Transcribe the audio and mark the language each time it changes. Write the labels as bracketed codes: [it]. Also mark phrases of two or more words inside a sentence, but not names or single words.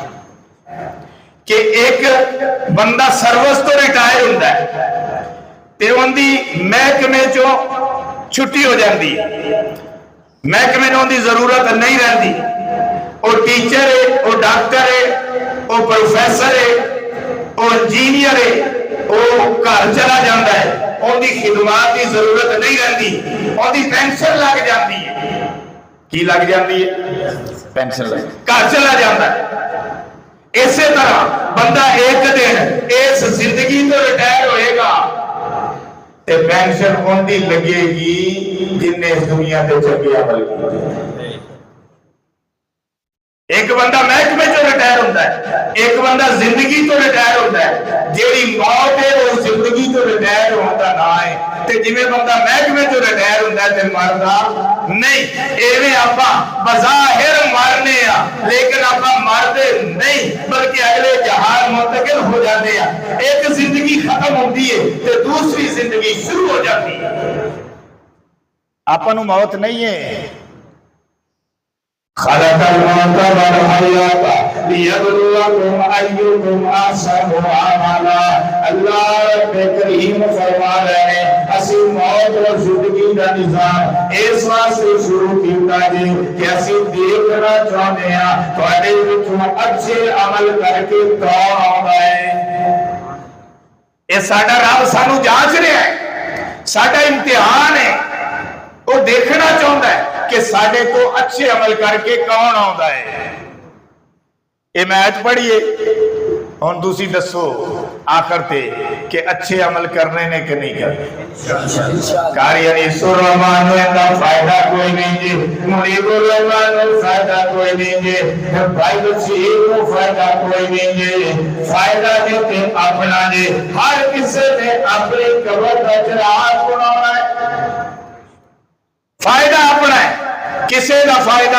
[ur] کہ ایک بندہ سروس تو ریٹائر ہوتا ہے تے [pa] ان دی محکمے چوں [ur] چھٹی ہو جاتی ہے، محکمے نوں دی ضرورت نہیں رہتی، وہ ٹیچر ہے، وہ ڈاکٹر ہے، وہ پروفیسر ہے، وہ انجینئر ہے، وہ گھر چلا جاتا ہے، ان دی خدمات کی ضرورت نہیں رہتی، ان دی پینشن لگ جاتی ہے۔ کی لگ جاتی ہے؟ پینشن لگ، گھر چلا جاتا ہے۔ [pa] اسی طرح بندہ ایک دن اس زندگی تو ریٹائر ہوئے گا تے پینشن ان دی لگے گی جن نے اس دنیا تے چنگے عمل کیتے۔ [ur] ایک بندہ محکمے چوں ریٹائر ہوتا ہے، ایک بندہ زندگی تو ریٹائر ہوتا ہے، جیڑی موت ہے وہ زندگی تو ریٹائر ہوتا نہ ہے، [pa] تے جویں بندہ محکمے چوں ریٹائر ہوتا ہے تے مردا نہیں۔ ایویں آپاں بظاہر مرنے ہاں لیکن آپاں مردے نہیں، بلکہ اگلے جہان منتقل [ur] ہو جاتے ہیں۔ ایک زندگی ختم ہوتی ہے تے دوسری زندگی شروع ہو جاتی ہے۔ [pa] آپاں نوں موت نہیں ہے۔ [ar] خلق الموت والحیات لیبلوکم ایکم احسن عملا۔ [ur] اللہ رب کریم فرما رہے ہیں اسی موت اور زندگی کا نظام اس واسطے شروع کیتا جی کہ اسی دیکھنا چاہتے ہیں [pa] تواڈے وچوں [ur] اچھے عمل کر کے کون آوندا ہے۔ یہ [pa] ساڈا رب سانو [ur] جانچ رہا ہے، ساڈا امتحان ہے، وہ دیکھنا چاہتا ہے کہ ساڈے تو اچھے عمل کر کے کون آتا ہے۔ [pa] یہ میچ پڑھیے ہن تسی دسو آخر تے کہ اچھے عمل کرنے نے کہ نہیں کرنے؟ [ur] کاری انیس الرحمن کا فائدہ کوئی نہیں جی، منیب الرحمن فائدہ کوئی نہیں جی، بھائی بچیر کو فائدہ کوئی نہیں جی، فائدہ دیتے اپنا جی، ہر کسی نے اپنی قبر کا چراغ بنانا ہے، فائدہ اپنا ہے، کسی کا فائدہ